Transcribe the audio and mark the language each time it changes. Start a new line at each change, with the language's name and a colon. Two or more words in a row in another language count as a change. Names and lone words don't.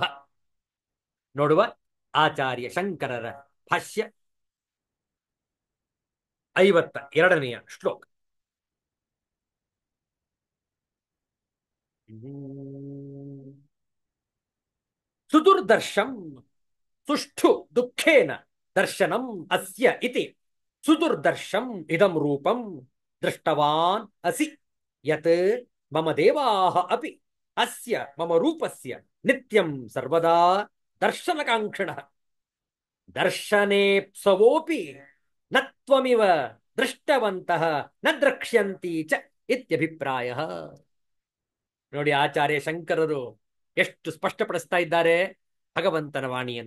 Kannada: ನೋಡುವ ಆಚಾರ್ಯ ಶಂಕರರ ಭಾಷ್ಯ 52ನೇ ಶ್ಲೋಕ.
Sanskrit: ಸುದುರ್ದರ್ಶಂ ಸುಷ್ಠು ದುಃಖೇನ ದರ್ಶನಂ ಅಸ್ಯ ಇತಿ ಸುದುರ್ದರ್ಶಂ ಇದಂ ರೂಪಂ ದೃಷ್ಟವಾನ್ ಅಸಿ ಯತ್ ಮಮ ದೇವಾಃ ಅಪಿ ಅಸ್ಯ ಮಮ ರೂಪಸ್ಯ ನಿತ್ಯಂ ಸರ್ವದಾ ದರ್ಶನಕಾಂಕ್ಷಣಃ ದರ್ಶನೇಪ್ಸವೋಪಿ ನ ತ್ವಮಿವ ದೃಷ್ಟವಂತಃ ನ ದ್ರಕ್ಷ್ಯಂತಿ ಚ ಇತ್ಯಭಿಪ್ರಾಯಃ.
Kannada: ನೋಡಿ, ಆಚಾರ್ಯ ಶಂಕರರು ಎಷ್ಟು ಸ್ಪಷ್ಟಪಡಿಸ್ತಾ ಇದ್ದಾರೆ ಭಗವಂತನ ವಾಣಿಯನ್ನು.